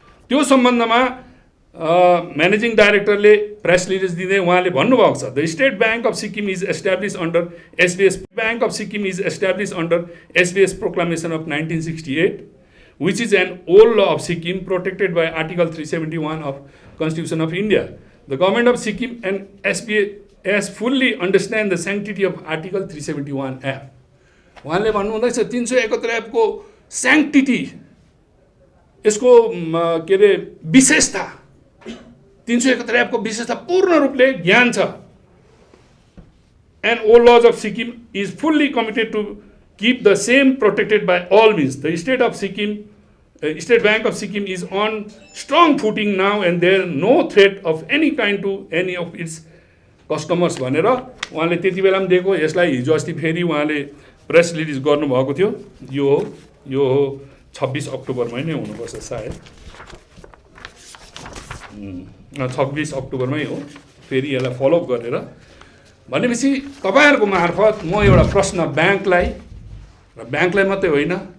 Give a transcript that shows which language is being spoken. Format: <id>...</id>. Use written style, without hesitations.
<ne>त्यो सम्बन्धमा managing डाइरेक्टरले press release दिँदै उहाँले भन्नुभएको छ, the state bank of Sikkim is establish under SBS, bank of Sikkim is establish under SBS प्रोक्लामेसन of 1968</ne> <en>which is an old law of Sikkim protected by Article 371 of Constitution of India. The government of Sikkim and SBS fully understand the sanctity of Article 371F.</en> <ne>उहाँले भन्नुहुँदैछ 371F को स्याङ्क्टिटी, यसको के अरे विशेषता, 371F को विशेषता पूर्ण रूपले ज्ञान छ।</ne> <en>And all laws of Sikkim is fully committed to keep the same protected by all means. The state of Sikkim, State Bank of Sikkim is on strong footing now and there no threat of any kind to any of its customers</en> <ne>भनेर उहाँले त्यति बेला पनि दिएको। यसलाई हिजो अस्ति फेरि उहाँले प्रेस रिलिज गर्नुभएको थियो। यो 26 अक्टोबरमै नै हुनुपर्छ सायद, 26 अक्टोबरमै हो। फेरि यसलाई फलोअप गरेर भनेपछि तपाईँहरूको मार्फत म एउटा प्रश्न ब्याङ्कलाई, र ब्याङ्कलाई मात्रै होइन,</ne>